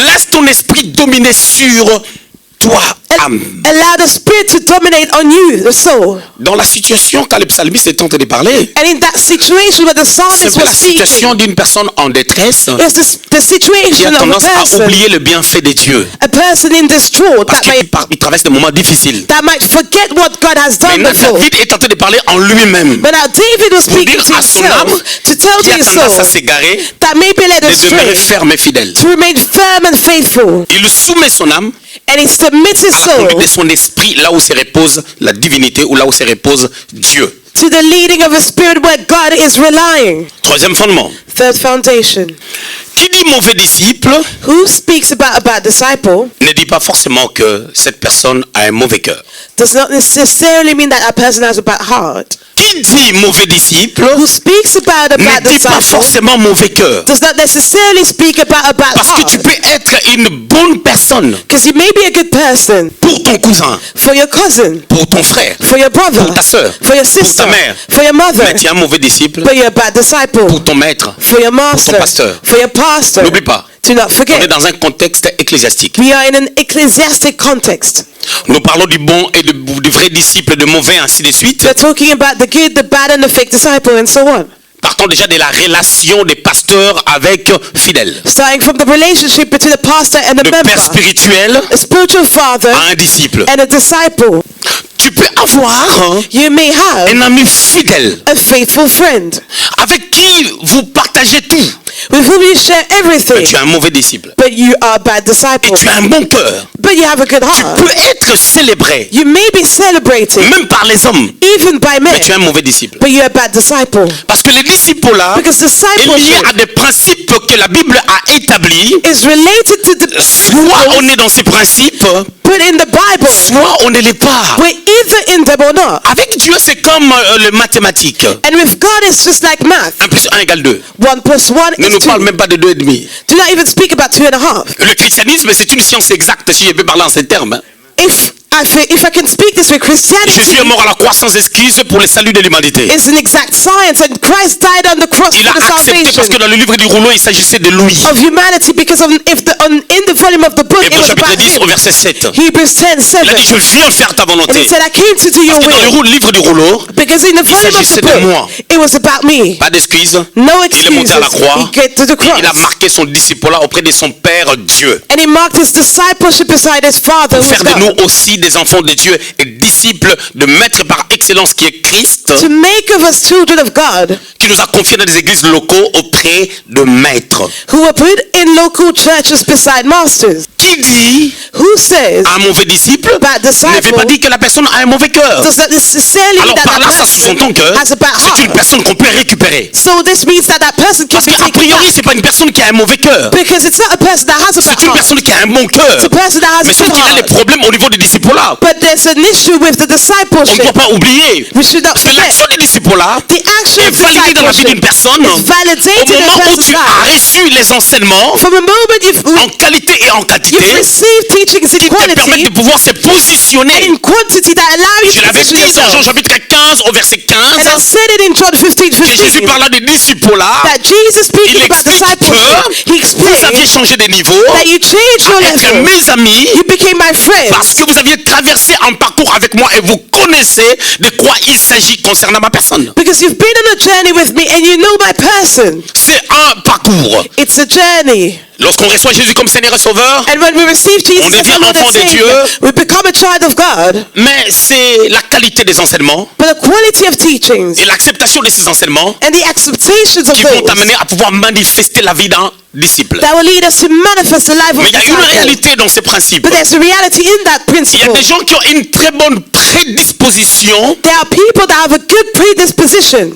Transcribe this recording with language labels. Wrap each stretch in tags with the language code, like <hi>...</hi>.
<fr>Laisse ton esprit dominer sur toi, âme.</fr> <en>Allow the spirit to dominate on you, the soul.</en> <fr>Dans la situation quand le psalmiste est en train de parler,</fr> <en>And in that situation where the</en> <fr>c'est</fr> <en>psalmist</en> <fr>pas</fr> <en>was</en> <fr>la situation</fr> <en>speaking,</en> <fr>d'une personne en détresse</fr> <en>it's the</en> <fr>qui</fr> <en>situation of a</en> <fr>tendance à</fr> <en>person,</en> <fr>oublier le bienfait de Dieu.</fr> <en>a person in distraught</en> <fr>Parce qu'il traverse des moments difficiles.</fr> <en>that might forget what God has done</en> <fr>Maintenant,</fr> <en>before.</en> <fr>David est en train de parler en lui-même.</fr> <en>But now David was</en> <fr>Pour</fr> <en>speaking</en> <fr>dire</fr> <en>to</en> <fr>à son âme</fr> <en>himself to tell</en> <fr>qui</fr> <en>to a his</en> <fr>tendance à</fr> <en>soul</en> <fr>s'égarer</fr> <en>that may be led</en> <fr>de demeurer</fr> <en>astray</en> <fr>ferme et fidèle.</fr> <en>to remain firm and faithful.</en> <fr>Il soumet son âme</fr> <en>And he submits his</en> <fr>à la conduite de son esprit là où se repose la divinité ou là où se repose Dieu.</fr> <en>to the leading of a spirit where God is relying.</en> <fr>Troisième fondement.</fr> <en>Third foundation.</en> <fr>Qui dit mauvais disciple</fr> <en>Who speaks about a bad disciple</en> <fr>ne dit pas forcément que cette personne a un mauvais cœur.</fr> <en>does not necessarily mean that a person has a bad heart.</en> <fr>Qui dit mauvais disciple</fr> <en>Who speaks about a</en> <fr>ne</fr> <en>bad</en> <fr>dit pas</fr> <en>disciple</en> <fr>forcément mauvais cœur.</fr> <en>does not necessarily speak about a bad</en> <fr>Parce que tu</fr> <en>heart.</en> <fr>peux être une bonne personne</fr> <en>Because you may be a good person</en> <fr>pour ton cousin,</fr> <en>for your cousin,</en> <fr>pour ton frère,</fr> <en>for your brother,</en> <fr>pour ta sœur,</fr> <en>for your</en> <fr>pour</fr> <en>sister,</en> <fr>ta mère.</fr> <en>for your mother,</en> <fr>Mais tu es un mauvais disciple</fr> <en>but you're a bad disciple</en> <fr>pour ton maître.</fr> <en>for your master,</en> <fr>pasteur.</fr> <en>for your pastor.</en> <fr>N'oublie pas,</fr> <en>Do not</en> <fr>on est</fr> <en>forget,</en> <fr>dans un contexte ecclésiastique.</fr> <en>we are in an ecclesiastic context.</en> <fr>Nous parlons du bon et du vrai disciple, de mauvais, ainsi de suite.</fr> <en>We're talking about the good, the bad, and the fake disciple, and so on.</en> <fr>Partons déjà de la relation des pasteurs avec fidèles.</fr> <en>Starting from the relationship between the pastor and the</en> <fr>Le père</fr> <en>member,</en> <fr>spirituel</fr> <en>a spiritual father</en> <fr>à un disciple.</fr> <en>and a disciple.</en> <fr>Tu peux avoir</fr> <en>You may have</en> <fr>un ami fidèle</fr> <en>a faithful friend</en> <fr>avec qui vous partagez tout.</fr> <en>with whom you share</en> <fr>Mais</fr> <en>everything,</en> <fr>tu es un mauvais disciple.</fr> <en>but you are a bad</en> <fr>Et</fr> <en>disciple.</en> <fr>tu as un bon cœur.</fr> <en>But you have a good</en> <fr>Tu</fr> <en>heart.</en> <fr>peux être célébré,</fr> <en>You may be celebrated,</en> <fr>même par les hommes.</fr> <en>even by men,</en> <fr>Mais tu es un mauvais disciple.</fr> <en>but you're a bad disciple.</en> <fr>Parce que le disciple là</fr> <en>Because</en> <fr>est lié</fr> <en>discipleship</en> <fr>à des principes que la Bible a établis.</fr> <en>is related to the</en> <fr>Soit on est dans ces principes,</fr> <en>put in the Bible.</en> <fr>Soit on ne l'est pas.</fr> <en>We're either in them or not.</en> <fr>Avec Dieu, c'est comme le mathématique.</fr> <en>And with God, it's just like math.</en> <fr>1 plus 1 égale 2.</fr> <en>1 plus 1</en> <fr>Ne</fr> <en>is</en> <fr>nous</fr> <en>2.</en> <fr>parle même pas de 2,5.</fr> <en>Do not even speak about 2.5.</en> <fr>Le christianisme, c'est une science exacte, si je peux parler en ces termes.</fr> <en>If I can speak this way, Christianity</en> <fr>Jésus est mort à la croix sans excuse pour le salut de l'humanité.</fr> <en>is an exact science, and Christ died on the cross</en> <fr>Il a</fr> <en>for the</en> <fr>accepté parce que</fr> <en>salvation</en> <fr>dans le livre du rouleau, il s'agissait de lui.</fr> <en>of humanity, because in the volume of the book, it</en> <fr>Hébreux</fr> <en>was</en> <fr>chapitre</fr> <en>about</en> <fr>10 au</fr> <en>him.</en> <fr>verset 7.</fr> <en>Hebrews 10:7.</en> <fr>Il a dit, je viens faire ta</fr> <en>And he</en> <fr>volonté.</fr> <en>said, I came to do your</en> <fr>Parce que dans</fr> <en>will.</en> <fr>le livre du rouleau,</fr> <en>Because in the volume of</en> <fr>s'agissait</fr> <en>the</en> <fr>de</fr> <en>book,</en> <fr>moi.</fr> <en>it was about me.</en> <fr>pas d'excuses.</fr> <en>No</en> <fr>Il est monté</fr> <en>excuses.</en> <fr>à la croix.</fr> <en>He get to the</en> <fr>Et il a</fr> <en>cross.</en> <fr>marqué son disciple-là auprès de son Père Dieu.</fr> <en>And he marked his discipleship beside his Father, who is</en> <fr>faire de</fr> <en>God.</en> <fr>nous aussi des enfants de Dieu et disciples de maître par excellence qui est Christ,</fr> <en>To make of us children of God,</en> <fr>qui nous a confiés dans des églises locaux auprès de maîtres.</fr> <en>who were put in local churches beside masters.</en> <fr>Qui dit</fr> <en>Who says</en> <fr>un mauvais disciple</fr> <en>that</en> <fr>ne</fr> <en>disciple</en> <fr>veut pas dire que la personne a un mauvais cœur.</fr> <en>does not necessarily mean</en> <fr>Alors</fr> <en>that</en> <fr>par là,</fr> <en>that</en> <fr>ça</fr> <en>person</en> <fr>sous-entend que</fr> <en>has a bad</en> <fr>c'est une</fr> <en>heart.</en> <fr>personne qu'on peut récupérer.</fr> <en>So this means that that person can</en> <fr>Parce qu'a</fr> <en>taken</en> <fr>priori,</fr> <en>back.</en> <fr>c'est pas une personne qui a un mauvais cœur.</fr> <en>Because it's not a person that has a</en> <fr>C'est une</fr> <en>heart.</en> <fr>personne qui a un bon cœur.</fr> <en>It's a person that has a</en> <fr>sauf</fr> <en>good</en> <fr>qu'il a des</fr> <en>heart.</en> <fr>problèmes au niveau du disciple-là.</fr> <en>But there's an issue with the</en> <fr>On ne</fr> <en>discipleship.</en> <fr>doit pas oublier.</fr> <en>We should not</en> <fr>Parce que</fr> <en>forget.</en> <fr>l'action du disciple-là</fr> <en>The action</en> <fr>est</fr> <en>of</en> <fr>validée dans la vie d'une</fr> <en>discipleship</en> <fr>personne</fr> <en>is validated in a</en> <fr>moment où</fr> <en>person's</en> <fr>tu as</fr> <en>life.</en> <fr>reçu les enseignements</fr> <en>From the moment</en> <fr>en qualité et en quantité</fr> <en>you've received teachings in</en> <fr>qui te permettent</fr> <en>quality</en> <fr>de pouvoir se</fr> <en>and</en> <fr>positionner.</fr> <en>in quantity that allow you</en> <fr>Je l'avais</fr> <en>position</en> <fr>dit dans Jean</fr> <en>yourself.</en> <fr>chapitre 15 au verset 15</fr> <en>And I said it in John 15:15.</en> <fr>que Jésus parla des disciples-là.</fr> <en>That Jesus speaking about</en> <fr>explique</fr> <en>discipleship, he</en> <fr>que vous aviez</fr> <en>explained</en> <fr>changé de niveau</fr> <en>that you changed your</en> <fr>à être</fr> <en>level.</en> <fr>mes amis</fr> <en>You became my friend</en> <fr>parce que vous aviez traversé un parcours avec moi et vous connaissez de quoi il s'agit concernant ma personne.</fr> <en>because you've been on a journey with me and you know my person.</en> <fr>C'est un parcours.</fr> <en>It's a journey.</en> <fr>Lorsqu'on reçoit Jésus comme Seigneur et Sauveur,</fr> <en>And when we receive</en> <fr>On</fr> <en>Jesus as</en> <fr>devient</fr> <en>our Lord and</en> <fr>enfant de</fr> <en>Savior,</en> <fr>Dieu.</fr> <en>we become a child of God.</en> <fr>mais c'est la qualité des enseignements</fr> <en>But the quality of teachings</en> <fr>et l'acceptation de ces enseignements</fr> <en>and the acceptations of</en> <fr>qui vont</fr> <en>those</en> <fr>t'amener à pouvoir manifester la vie d'un disciple.</fr> <en>that will lead us to manifest the life</en> <fr>Mais</fr> <en>of</en> <fr>il y a une</fr> <en>disciple.</en> <fr>réalité dans ces principes.</fr> <en>But there's a reality in that</en> <fr>Il y a</fr> <en>principle.</en> <fr>des gens qui ont une très bonne prédisposition</fr> <en>There are people that have a good predisposition</en>